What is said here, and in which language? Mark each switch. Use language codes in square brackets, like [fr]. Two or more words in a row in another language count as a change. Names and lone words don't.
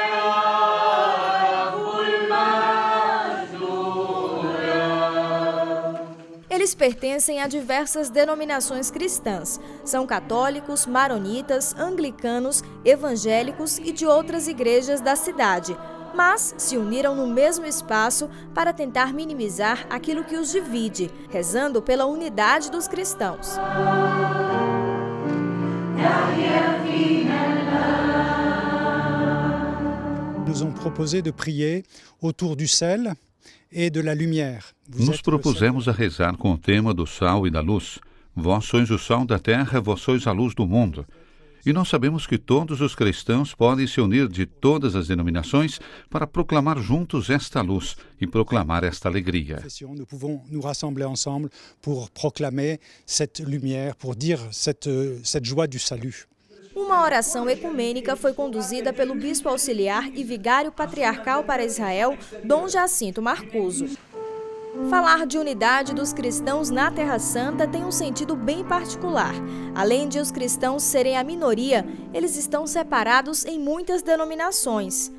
[pt] Eles pertencem a diversas denominações cristãs. São católicos, maronitas, anglicanos, evangélicos e de outras igrejas da cidade. Mas se uniram no mesmo espaço para tentar minimizar aquilo que os divide, rezando pela unidade dos cristãos. [fr] Nous ont proposé de prier autour du sel et de la lumière. [pt] Nos propusemos a rezar com o tema do sal e da luz. Vós sois o sal da terra, vós sois a luz do mundo. E nós sabemos que todos os cristãos podem se unir de todas as denominações para proclamar juntos esta luz e proclamar esta alegria. [fr] Nous pouvons nous rassembler ensemble pour proclamer cette lumière, pour dire cette joie du salut. [pt] Uma oração ecumênica foi conduzida pelo bispo auxiliar e vigário patriarcal para Israel, Dom Jacinto Marcuso. Falar de unidade dos cristãos na Terra Santa tem um sentido bem particular. Além de os cristãos serem a minoria, eles estão separados em muitas denominações.